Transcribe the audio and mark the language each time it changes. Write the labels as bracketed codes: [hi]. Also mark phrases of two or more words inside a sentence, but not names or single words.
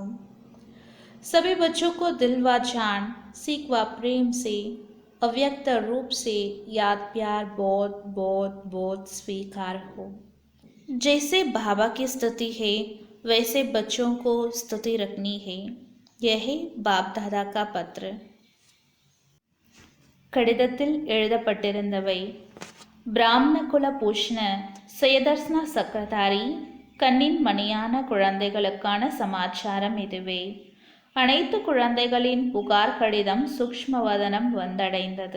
[hi] सभी बच्चों को दिल व जान सीख व प्रेम से अव्यक्त रूप से याद प्यार बहुत बहुत बहुत स्वीकार हो. जैसे बाबा की स्तुति है वैसे बच्चों को स्तुति रखनी है. यह है बाप दादा का पत्र. [ta] கடிதத்தில் எழுதப்பட்டிருந்தவை: பிராமண குல பூஷண சுயதர்சன சக்கரதாரி கண்ணின் மணியான குழந்தைகளுக்கான சமாச்சாரம் இதுவே. அனைத்து குழந்தைகளின் புகார் கடிதம் சூக்ஷ்மவதனம் வந்தடைந்தது.